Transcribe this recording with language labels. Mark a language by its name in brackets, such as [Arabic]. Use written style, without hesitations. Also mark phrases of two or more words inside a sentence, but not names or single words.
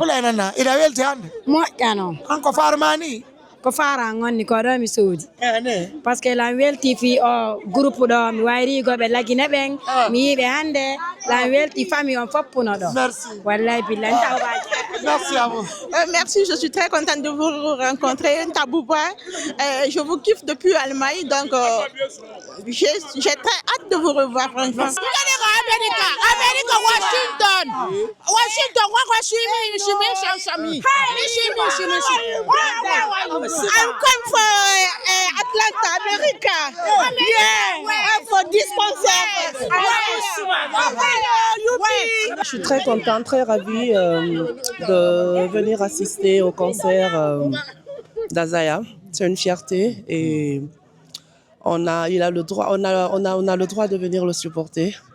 [Fula] fulana na ida welte hande mo kano anko farmani ko fara ngonni ko do mi sodi [French] parce que [Fula] la welti fi o groupe do mi wayri go be lagine ben mi yibe hande la welti famille on foppuno do [French] merci [Arabic] والله بالله [French] merci à vous merci, je suis très contente de vous rencontrer Ntabouba. Je vous kiffe depuis Allemagne, donc j'ai très hâte de vous revoir franchement. [English] America, Washington, I'm come for Atlanta, America. Yeah, for this concert. [French] Je suis très contente, très ravie de venir assister au concert d'Azaya. C'est une fierté et on a le droit de venir le supporter.